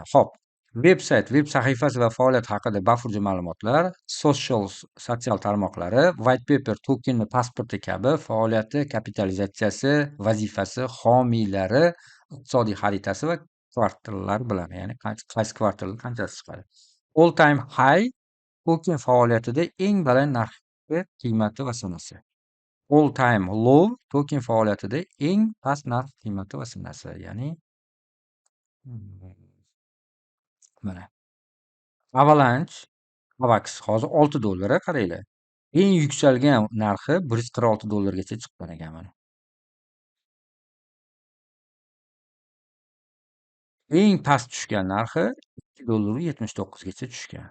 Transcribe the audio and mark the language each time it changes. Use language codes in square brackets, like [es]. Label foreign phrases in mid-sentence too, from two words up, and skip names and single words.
[uz] Hop, veb sahifasi va faoliyati haqida bafurja ma'lumotlar, sotsial tarmoqlari, [en] white paper, [uz] tokenni pasporti kabi faoliyati, kapitalizatsiyasi, vazifasi, homiylari, iqtisodiy xaritasi va kvartallar bilan, ya'ni qaysi kvartalda qanchasi chiqadi. [en] All time high [uz] token faoliyatida eng baland narxi, qiymati va sanasi. [en] All time low [uz] token faoliyatida eng past narx, qiymati va sanasi. Ya'ni mana Avalanche AVAX hozir $6 qaranglar. Eng yuksalgan narxi $146 chiqqan ekan mana. Eng past tushgan narxi $2.79 gacha tushgan.